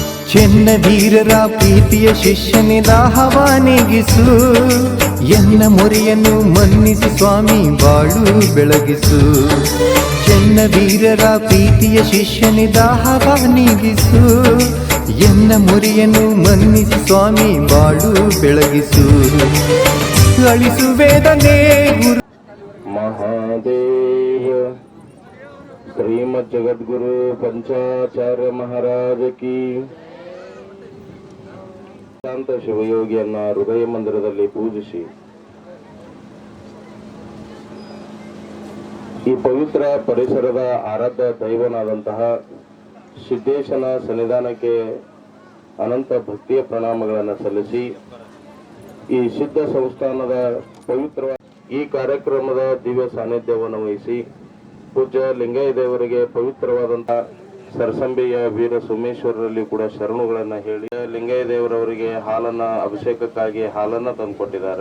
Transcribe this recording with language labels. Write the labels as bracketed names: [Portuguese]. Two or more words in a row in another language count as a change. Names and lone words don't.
[Kannada] ಚೆನ್ನ ವೀರರ ಪ್ರೀತಿಯ ಶಿಷ್ಯನೇ ದಾಹವಾನಿಗಿಸು ಎನ್ನ ಮೊರೆಯನ್ನು ಮನ್ನಿಸಿ ಸ್ವಾಮಿ ಬಾಳು ಬೆಳಗಿಸು ಚೆನ್ನ ವೀರರ ಪ್ರೀತಿಯ ಶಿಷ್ಯನೇ ದಾಹವಾನಿಗಿಸು ಎನ್ನ ಮೊರೆಯನ್ನು ಮನ್ನಿಸಿ ಸ್ವಾಮಿ ಬಾಳು ಬೆಳಗಿಸು ಅಳಿಸು ವೇದನೆ ಗುರು [Hindi] महादेव श्रीमद जगद्गुरु पंचाचार्य महाराज की [Kannada] ಶಾಂತ ಶಿವಯೋಗಿಯನ್ನ ಹೃದಯ ಮಂದಿರದಲ್ಲಿ ಪೂಜಿಸಿ ಈ ಪವಿತ್ರ ಪರಿಸರದ ಆರಾಧ್ಯ ದೈವನಾದಂತಹ ಸಿದ್ದೇಶನ ಸನ್ನಿಧಾನಕ್ಕೆ ಅನಂತ ಭಕ್ತಿಯ ಪ್ರಣಾಮಗಳನ್ನು ಸಲ್ಲಿಸಿ ಈ ಸಿದ್ಧ ಸಂಸ್ಥಾನದ ಪವಿತ್ರ ಈ ಕಾರ್ಯಕ್ರಮದ ದಿವ್ಯ ಸಾನ್ನಿಧ್ಯವನ್ನು ವಹಿಸಿ ಪೂಜ್ಯ ಲಿಂಗಯ್ಯ ದೇವರಿಗೆ ಪವಿತ್ರವಾದಂತಹ ಸರಸಂಬೆಯ ವೀರ ಸೋಮೇಶ್ವರರಲ್ಲಿ ಕೂಡ ಶರಣುಗಳನ್ನ ಹೇಳಿ ಲಿಂಗಯ್ಯ ದೇವರವರಿಗೆ ಹಾಲನ್ನ ಅಭಿಷೇಕಕ್ಕಾಗಿ ಹಾಲನ್ನ ತಂದುಕೊಟ್ಟಿದ್ದಾರೆ.